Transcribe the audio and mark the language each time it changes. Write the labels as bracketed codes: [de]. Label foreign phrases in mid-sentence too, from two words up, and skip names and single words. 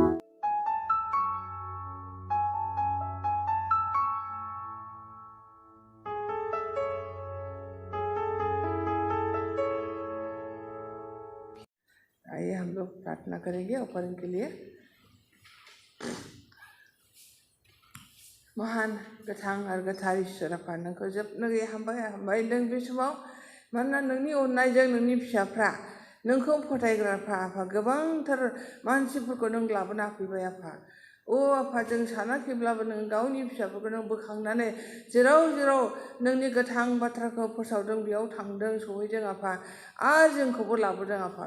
[hi] आइए हम लोग प्रार्थना करेंगे ऊपर के लिए। [brx] महान गोथां आरो गोथार ईश्वर आफा, नोंखौ जोबनो गैया हामबाय नों बे समाव, मानोना नोंनि अननायजों नोंनि फिसाफ्रा, नोंखौ फोथायग्राफ्रा आफा गोबांथार मानसिफोरखौ नों लाबोना होफैबाय आफा। ओ आफा, जों सानाखैब्लाबो नों गावनि फिसाफोरखौ नों बोखांनानै जेराव नोंनि गोथां बाथ्राखौ फोसावदों, बेयाव थांदों, सहैदों आफा, आरो जोंखौबो लाबोदों आफा।